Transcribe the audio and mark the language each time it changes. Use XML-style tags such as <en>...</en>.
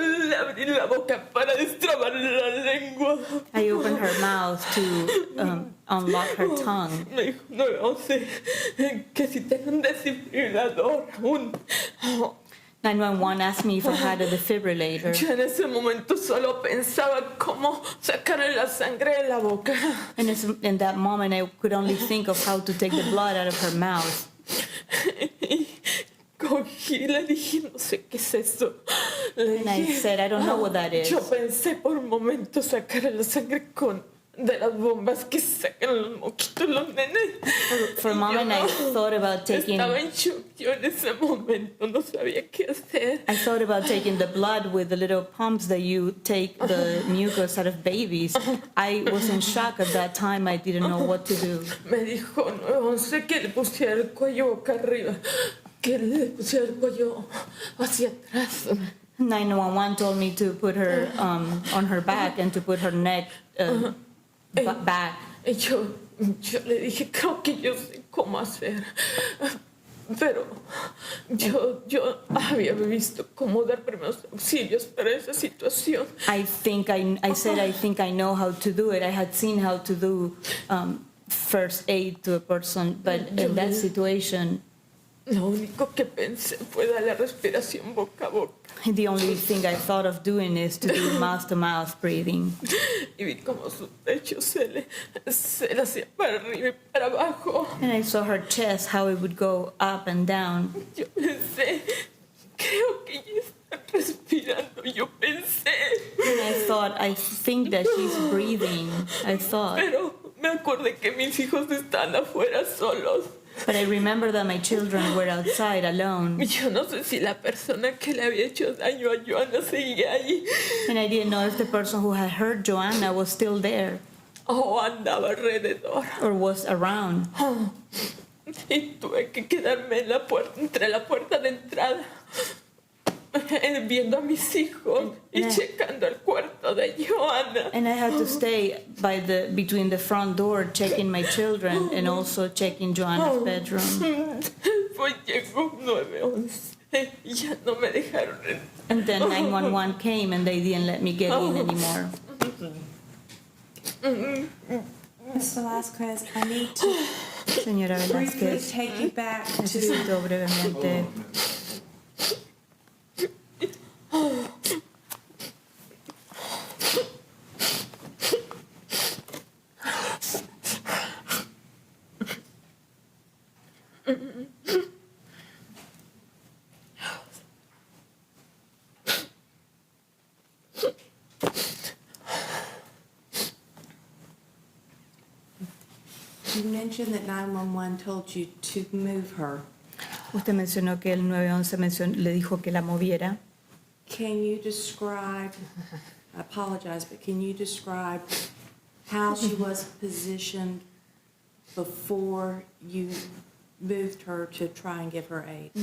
<es>Le abrí la boca para destrabar la lengua.</es> <en>I opened her mouth to unlock her tongue.</en> <es>Me dijo, 911, que si tengo un desfibrilador,</es> <en>911 asked me if I had a defibrillator.</en> <es>Yo en ese momento solo pensaba cómo sacarle la sangre de la boca.</es> <en>And in that moment, I could only think of how to take the blood out of her mouth.</en> <es>Y cogí y le dije, no sé qué es eso. Le</es> <en>And I said, I don't know what that is.</en> <es>Yo pensé por un momento sacarle la sangre de las bombas que sacan los moquitos los nenes.</es> <en>For a moment, I thought about taking...</en> <es>Estaba en shock yo en ese momento, no sabía qué hacer.</es> <en>I thought about taking the blood with the little pumps that you take the mucus out of babies. I was in shock at that time. I didn't know what to do.</en> <es>Me dijo, 911, que le pusiera el cuello boca arriba, que le pusiera el cuello hacia atrás.</es> <en>911 told me to put her on her back and to put her neck back.</en> <es>Y yo le dije, creo que yo sé cómo hacer. Pero yo había visto cómo dar primeros auxilios para esa situación.</es> <en>I think I know how to do it. I had seen how to do first aid to a person, but in that situation,</en> <es>Lo único que pensé fue dar la respiración boca a boca.</es> <en>the only thing I thought of doing is to do mouth-to-mouth breathing.</en> <es>Y vi como su pecho se le hacía para arriba y para abajo.</es> <en>And I saw her chest, how it would go up and down.</en> <es>Yo pensé, creo que ella está respirando. Yo pensé.</es> <en>And I think that she's breathing. I thought.</en> <es>Pero me acordé que mis hijos están afuera solos.</es> <en>But I remember that my children were outside alone.</en> <es>Yo no sé si la persona que le había hecho daño a Joana seguía ahí</es> <en>And I didn't know if the person who had hurt Joanna was still there</en> <es>o andaba alrededor.</es> <en>or was around.</en> <es>Y tuve que quedarme en la puerta, entre la puerta de entrada, viendo a mis hijos y checando el cuarto de Joana.</es> <en>And I had to stay between the front door checking my children and also checking Joanna's bedroom.</en> <es>Pues llegó 911 y ya no me dejaron entrar.</es> <en>And then 911 came and they didn't let me get in anymore. Ms. Velazquez, I need to</en> <es>Señora</es> <en>briefly</en> <es>Velázquez,</es> <en>take you back to</en> <es>necesito brevemente.</es> <en>You mentioned that 911 told you to move her.</en> <es>Usted mencionó que el 911 le dijo que la moviera.</es> <en>Can you describe, I apologize, but can you describe how she was positioned before you moved her to try and give her aid?</en>